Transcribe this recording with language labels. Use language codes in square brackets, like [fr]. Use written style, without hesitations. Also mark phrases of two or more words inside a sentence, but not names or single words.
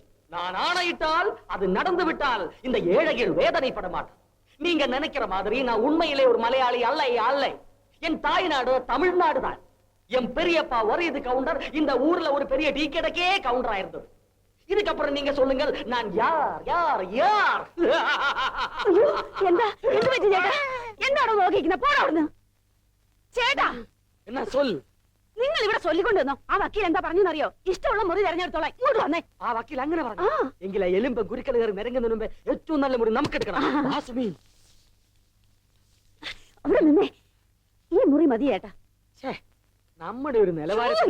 [ta] நான் ஆணையிட்டால் அது நடந்து விட்டால் இந்த ஏழைகள் வேதனைப்பட மாட்டார். நீங்க நினைக்கிற மாதிரி நான் உண்மையிலே ஒரு மலையாளி அல்ல. என் தாய்நாடு தமிழ்நாடு தான். என் பெரியப்பா ஒரு இது கவுண்டர், இந்த ஊர்ல ஒரு பெரிய டீ கடைக்கே கவுண்டர் ஆயிருந்தது. இதுக்கப்புறம் நீங்க சொல்லுங்கள், நான் யார் யார் யார்? [ml] എന്താണ് നോക്കിക്കുന്നത്? പോടാ അവിടുന്ന്. ചേട്ടാ, [ta] என்ன சொல்? [ml] നിങ്ങൾ ഇവിടെ ചൊല്ലിക്കൊണ്ടുവന്നോ? ആ വക്കീൽ എന്താ പറഞ്ഞെന്നറിയോ? ഇഷ്ടമുള്ള മുറി തെരഞ്ഞെടുത്തോളാം. ഇങ്ങോട്ട് വന്നേ. ആ വക്കീൽ അങ്ങനെ പറഞ്ഞു. എങ്കിലെ എലുമ്പ് കുരുക്കൾ കയറി നിരങ്ങുന്നതിന് മുമ്പേ ഏറ്റവും നല്ല മുറി നമുക്ക് എടുക്കണം. അവിടെ നിന്നേ. ഈ മുറി മതി ചേട്ടാ. നമ്മുടെ ഒരു നിലവാരത്തിൽ